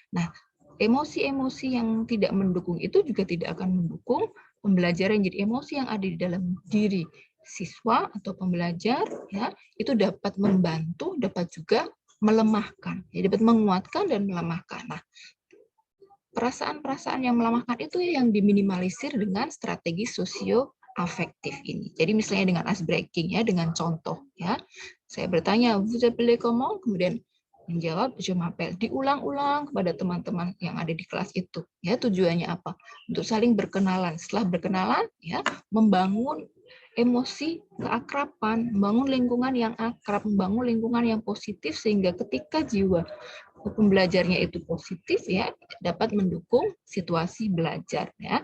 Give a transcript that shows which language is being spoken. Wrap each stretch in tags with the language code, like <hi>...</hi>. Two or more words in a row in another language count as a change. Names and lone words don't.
<id>Nah, emosi-emosi yang tidak mendukung itu juga tidak akan mendukung pembelajaran jadi emosi yang ada di dalam diri siswa atau pembelajar, ya, itu dapat membantu, dapat juga melemahkan, ya, dapat menguatkan dan melemahkan. Nah, perasaan-perasaan yang melemahkan itu yang diminimalisir dengan strategi sosioafektif ini. Jadi misalnya dengan</id> <en>ice breaking,</en> <id>ya, dengan contoh, ya, saya bertanya,</id> <fr>vous appelez comment?</fr> <id>Kemudian menjawab</id> <fr>je m'appelle,</fr> <id>diulang-ulang kepada teman-teman yang ada di kelas itu, ya, tujuannya apa? Untuk saling berkenalan. Setelah berkenalan, ya, membangun emosi keakraban, membangun lingkungan yang akrab, membangun lingkungan yang positif, sehingga ketika jiwa pembelajarnya itu positif, ya, dapat mendukung situasi belajar, ya.</id>